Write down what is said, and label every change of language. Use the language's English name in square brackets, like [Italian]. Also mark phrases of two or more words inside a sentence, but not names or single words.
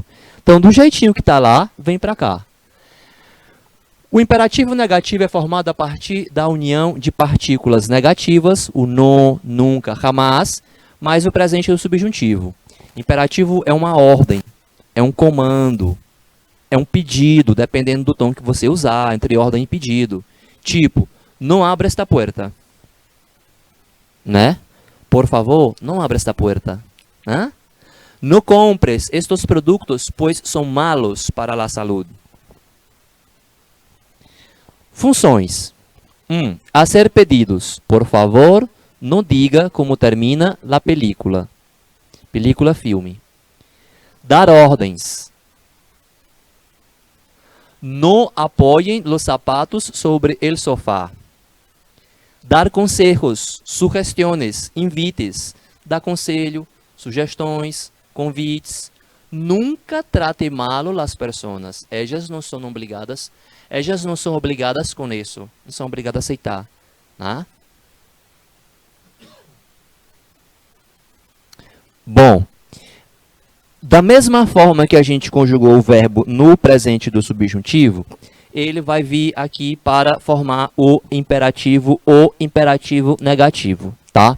[Portuguese] Então, do jeitinho que está lá, vem para cá. O imperativo negativo é formado a partir da união de partículas negativas, o não, nunca, jamais, mais o presente do subjuntivo. Imperativo é uma ordem, é um comando, é um pedido, dependendo do tom que você usar, entre ordem e pedido. Tipo, não abra [Spanish] esta puerta. [Portuguese] Né? Por favor, não abra [Spanish] esta puerta. [Portuguese] ¿Ah? [Spanish] No compres estos productos, pues son malos para la salud. [Portuguese] Funções. [Spanish] Hacer pedidos. [Portuguese] Por favor, não diga como termina [Spanish] la película. Película, [Portuguese] filme. Dar ordens. [Spanish] No apoyen los zapatos sobre el sofá. [Portuguese] Dar conselhos, sugestões, invites. Dar conselho, sugestões, convites. [Spanish] Nunca trate mal las personas. [Portuguese] Elas não são obrigadas com isso. Não são obrigadas a aceitar. Né? Bom, da mesma forma que a gente conjugou o verbo no presente do subjuntivo, ele vai vir aqui para formar o imperativo negativo, tá?